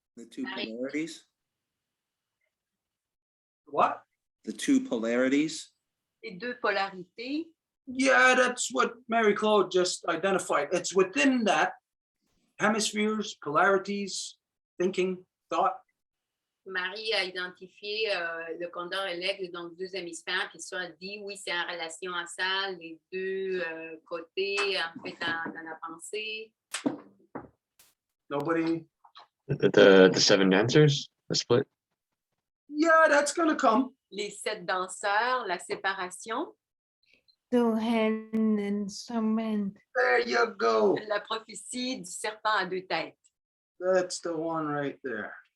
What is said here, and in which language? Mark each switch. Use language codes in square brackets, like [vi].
[en] The 2 polarities. What? The 2 polarities. [fr] Les 2 polarités. [en] Yeah, that's what Mary Claude just identified. It's within that hemispheres, polarities, thinking, thought. [fr] Marie a identifié le condor et l'aigle, donc 2 hémisphères, puis ça dit, oui, c'est en relation à ça, les 2 côtés, en fait, dans la pensée. [en] Nobody? The 7 dancers, the split? Yeah, that's going to come. [fr] Les 7 danseurs, la séparation. [en] 2 hands and some men. There you go. [fr] La prophétie du serpent à 2 têtes. [en] That's the one right there.